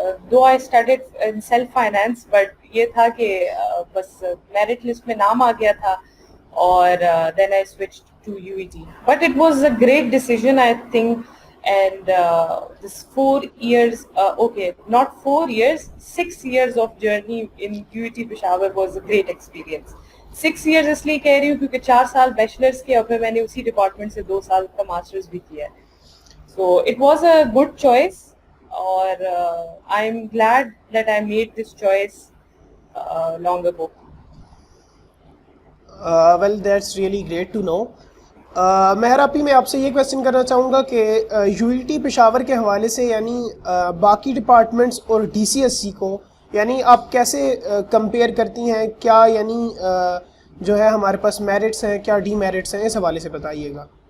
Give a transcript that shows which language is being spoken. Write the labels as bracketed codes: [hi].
[ur] Do [en] I studied in self finance, [ur] but یہ تھا کہ بس میرٹ لسٹ میں نام آ گیا تھا اور [en] then I switched to UET. But it was a great decision, I think. And this 4 years, okay, not 4 years, 6 years of journey in UET Peshawar was a great experience. [ur] 6 years اس لیے کہہ رہی ہوں کیونکہ 4 سال بیچلرس کے, اور پھر میں نے اسی ڈپارٹمنٹ سے 2 سال کا ماسٹرز بھی کیا ہے. [en] So it was a good choice اور I am glad that I made this choice long ago. Well, that's really great to know. [ur] مہراپی, میں آپ سے یہ کویشچن کرنا چاہوں گا کہ یو ای ٹی پشاور کے حوالے سے یعنی باقی ڈپارٹمنٹس اور ڈی سی ایس سی کو یعنی آپ کیسے کمپیئر کرتی ہیں؟ کیا یعنی جو ہے ہمارے پاس میرٹس ہیں, کیا ڈی میرٹس ہیں, اس حوالے سے بتائیے گا.